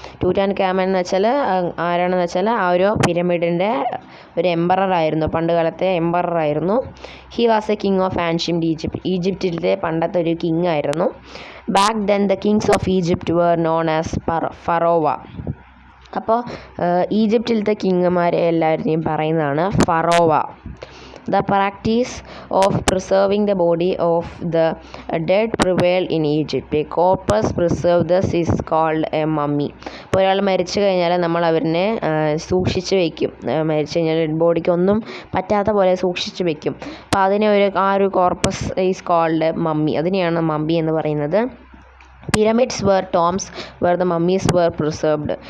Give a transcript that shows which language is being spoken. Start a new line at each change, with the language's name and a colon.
Malayalam: ടുറ്റാൻഖാമൻ എന്ന് വെച്ചാൽ ആരാണെന്ന് വെച്ചാൽ ആ ഒരു പിരമിഡിൻ്റെ ഒരു എംപററായിരുന്നു, പണ്ട് കാലത്തെ എംപററായിരുന്നു.
English: He was a king of ancient Egypt.
Malayalam: ഈജിപ്തിലത്തെ പണ്ടത്തെ ഒരു കിങ് ആയിരുന്നു.
English: Back then the kings of Egypt were known as pharaoh.
Malayalam: അപ്പോൾ ഈജിപ്തിലത്തെ കിങ്ങുമാരെ എല്ലാവരെയും പറയുന്നതാണ് Pharaoh.
English: The practice of preserving the body of the dead prevailed in Egypt. A corpus preserved is called a mummy.
Malayalam: അപ്പോൾ ഒരാൾ മരിച്ചു കഴിഞ്ഞാൽ നമ്മൾ അവരിനെ സൂക്ഷിച്ച് വയ്ക്കും. മരിച്ചു കഴിഞ്ഞാൽ ഡെഡ് ബോഡിക്ക് ഒന്നും പറ്റാത്ത പോലെ സൂക്ഷിച്ച് വയ്ക്കും. അപ്പോൾ അതിനെ ഒരു
English: Corpse is called mummy.
Malayalam: അതിനെയാണ് മമ്മി എന്ന് പറയുന്നത്.
English: Pyramids were tombs where the mummies were preserved.